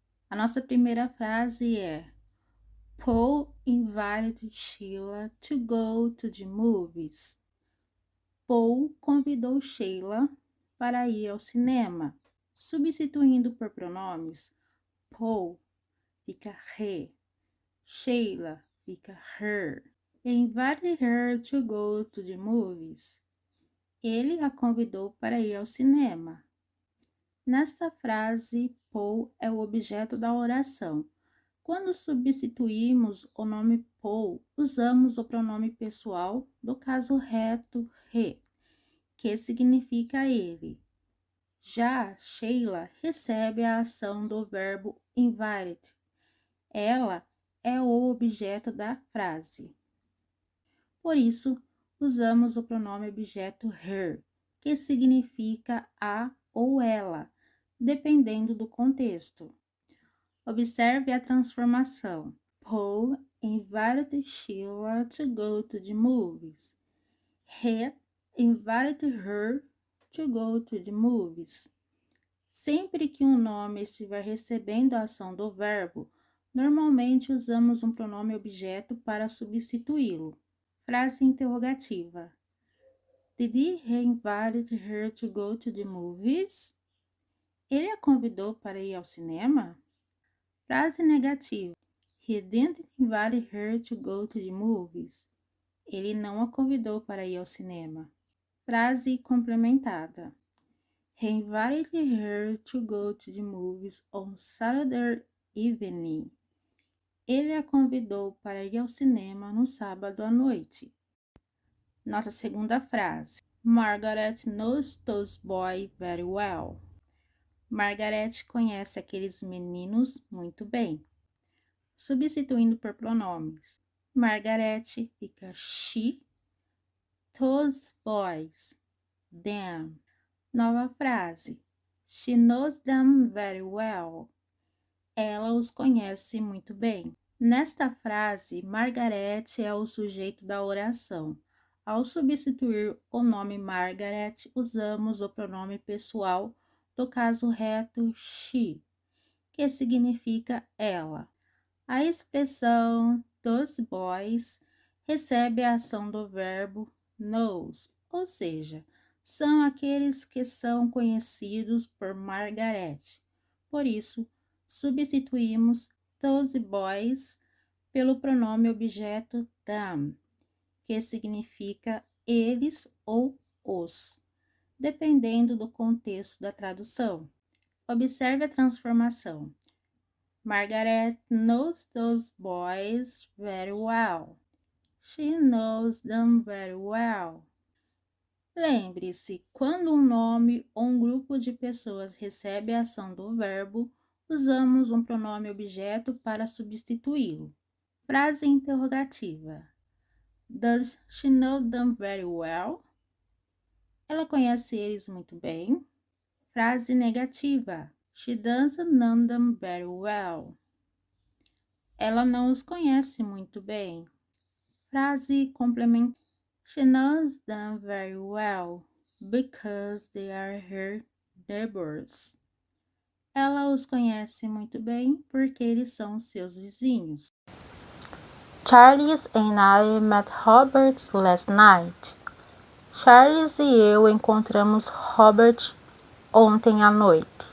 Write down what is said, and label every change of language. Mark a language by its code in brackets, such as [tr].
[pt] A nossa primeira frase é: [en] Paul invited Sheila to go to the movies. [pt] Paul convidou Sheila para ir ao cinema. Substituindo por pronomes, Paul fica he, Sheila fica her. [en] Invited her to go to the movies. [pt] Ele a convidou para ir ao cinema. Nesta frase, Paul é o objeto da oração. Quando substituímos o nome Paul, usamos o pronome pessoal do caso reto he, que significa ele. Já Sheila recebe a ação do verbo invited. Ela é o objeto da frase. Por isso, usamos o pronome objeto her, que significa a ou ela, dependendo do contexto. Observe a transformação. [en] Paul invited Sheila to go to the movies. He invited her to go to the movies. [pt] Sempre que um nome estiver recebendo a ação do verbo, normalmente usamos um pronome objeto para substituí-lo. Frase interrogativa. [en] Did he invite her to go to the movies? [pt] Ele a convidou para ir ao cinema? Frase negativa. [en] He didn't invite her to go to the movies. [pt] Ele não a convidou para ir ao cinema. Frase complementada. [en] He invited her to go to the movies on Saturday evening. [pt] Ele a convidou para ir ao cinema no sábado à noite. Nossa segunda frase. [en] Margaret knows those boys very well. [pt] Margaret conhece aqueles meninos muito bem. Substituindo por pronomes. Margaret fica she, those boys, them. Nova frase. [en] She knows them very well. [pt] Ela os conhece muito bem. Nesta frase, Margaret é o sujeito da oração. Ao substituir o nome Margaret, usamos o pronome pessoal do caso reto she, que significa ela. A expressão those boys recebe a ação do verbo knows, ou seja, são aqueles que são conhecidos por Margaret. Por isso, substituímos those boys pelo pronome objeto them, que significa eles ou os, dependendo do contexto da tradução. Observe a transformação. [en] Margaret knows those boys very well. She knows them very well. [pt] Lembre-se, quando um nome ou um grupo de pessoas recebe a ação do verbo, usamos um pronome objeto para substituí-lo. Frase interrogativa. [en] Does she know them very well? [pt] Ela conhece eles muito bem. Frase negativa. [en] She doesn't know them very well. [pt] Ela não os conhece muito bem. Frase complementar. [en] She knows them very well because they are her neighbors. [pt] Ela os conhece muito bem porque eles são seus vizinhos. [en] Charles and I met Robert last night. [pt] Charles e eu encontramos Robert ontem à noite.